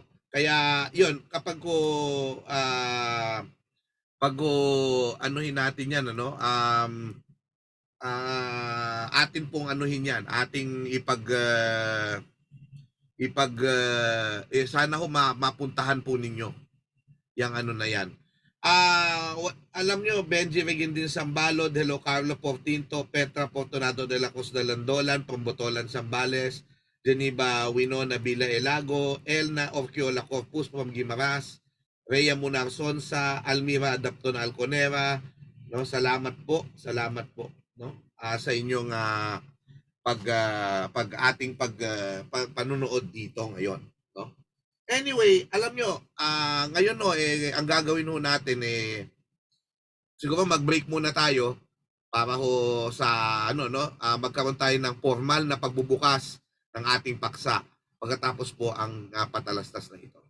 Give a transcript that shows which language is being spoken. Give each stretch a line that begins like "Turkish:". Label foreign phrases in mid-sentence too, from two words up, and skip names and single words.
Filipino: Kaya yun, kapag anuhin natin yan, ano, atin pong anuhin yan, ating sana ho mapuntahan po ninyo yung ano na yan. Alam nyo, Benji Regindin Sambalod, hello Carlo Portinto, Petra Fortunado de la Cruz de Landolan, Pambotolan Sambales, Geneva Winona Villa Elago, Elna Orquiola Corpus from Guimaras, Rhea Munar Sonsa, Almira Adapton Alconera, no, salamat po, no, sa inyong panunood dito ngayon, no. Anyway, alam nyo, ngayon no, ang gagawin ho natin siguro mag-break muna tayo para ho sa magkaroon tayo ng formal na pagbubukas ng ating paksa pagkatapos po ang patalastas na ito.